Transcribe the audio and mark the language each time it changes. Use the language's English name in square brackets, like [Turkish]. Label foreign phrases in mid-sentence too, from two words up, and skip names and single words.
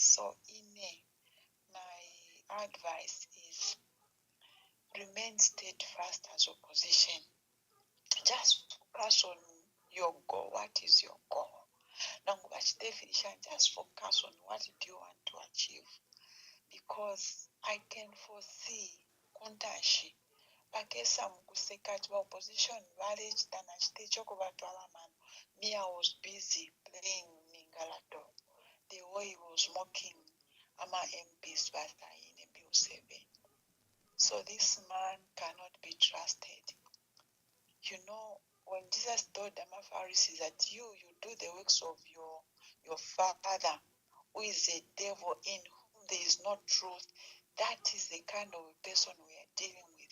[English] So my advice is remain steadfast as opposition. Just focus on your goal. What is your goal? Just focus on what do you want to achieve. Because I can foresee [Bemba] kontashi bakesa mukuseka ati opposition valechitana chitecho kuvatwala mano. [English] Me, I was busy playing Mingalato. The way he was mocking Ama MPs in Bill 7. So this man cannot be trusted. When Jesus told the Pharisees that you do the works of your father, who is a devil in whom there is no truth, that is the kind of person we are dealing with.